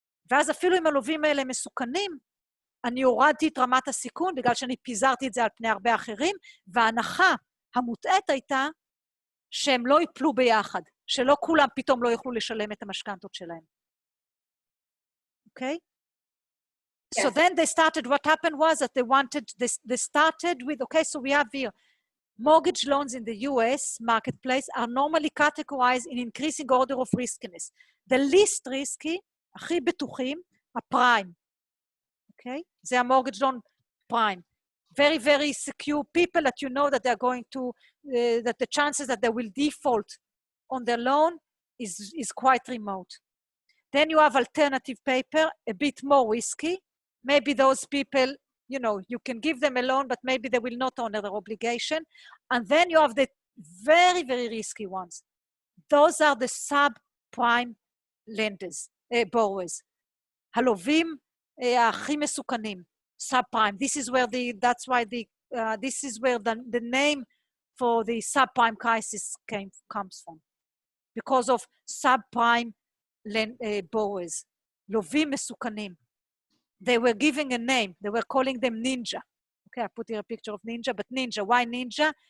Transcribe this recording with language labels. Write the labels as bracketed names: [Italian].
[Hebrew] ואז אפילו אם הלובים האלה מסוכנים, אני הורדתי את רמת הסיכון, בגלל שאני פיזרתי את זה על פני הרבה אחרים, וההנחה המוטעת הייתה, שהם לא ייפלו ביחד, שלא כולם פתאום לא יוכלו לשלם את המשכנתות שלהם. אוקיי? [English] So then they started, what happened was that they started with, okay, so we have here, mortgage loans in the US marketplace are normally categorized in increasing order of riskiness. The least risky, [Hebrew] הכי בטוחים, הפריים. אוקיי? זה [English] המורtgage loan prime. Very, very secure people that you know that they're going to, that the chances that they will default on their loan is quite remote. Then you have alternative paper, a bit more risky. Maybe those people you know, you can give them a loan, but maybe they will not honor their obligation. And then you have the very, very risky ones. Those are the subprime lenders, borrowers. [Hebrew] הלווים הכי מסוכנים, subprime. [English] This is where that's why this is where the name for the subprime crisis comes from, because of subprime borrowers, [Hebrew] לווים מסוכנים. [English] They were giving a name. They were calling them ninja. Okay, I put here a picture of ninja, but ninja. Why ninja?